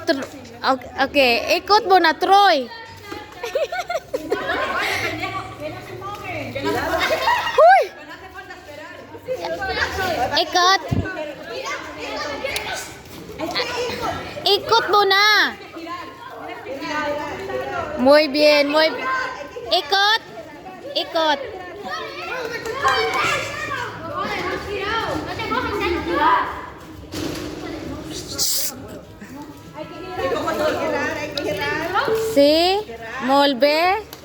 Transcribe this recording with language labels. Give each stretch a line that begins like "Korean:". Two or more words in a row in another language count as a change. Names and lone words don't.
Filipino: Okay, ikot mo na, Troy. Huy! Ikot. Ikot mo na.
Spanish: Muy bien, muy bien.
Filipino: Ikot. Ikot. Sí, molve.